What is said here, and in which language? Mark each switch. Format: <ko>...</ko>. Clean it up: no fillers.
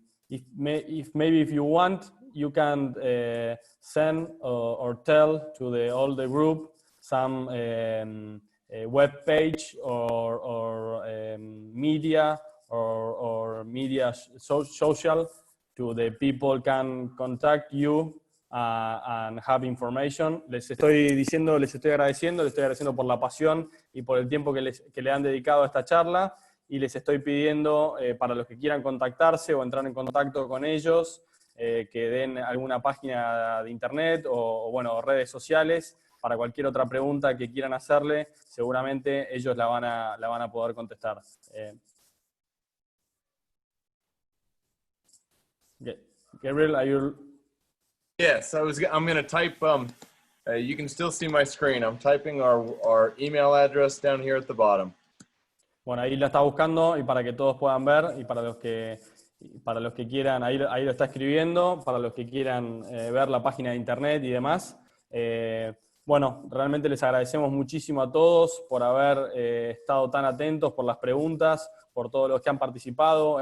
<en>If maybe if you want, you can send or tell to all the group some web page or media or media social to the people can contact you and have information.</en> <es>Les estoy agradeciendo por la pasión y por el tiempo que le han dedicado a esta charla, y les estoy pidiendo para los que quieran contactarse o entrar en contacto con ellos, que den alguna página de internet o bueno, redes sociales para cualquier otra pregunta que quieran hacerle. Seguramente ellos la van a poder contestar.</es> <en>Gabriel, are you? Yes, I'm going to type. You can still see my screen. I'm typing our email address down here at the bottom.</en> <es>Bueno, ahí la está buscando, y para que todos puedan ver, y para los que quieran, ahí lo está escribiendo, para los que quieran ver la página de internet y demás. Bueno, realmente les agradecemos muchísimo a todos por haber estado tan atentos, por las preguntas, por todos los que han participado.</es>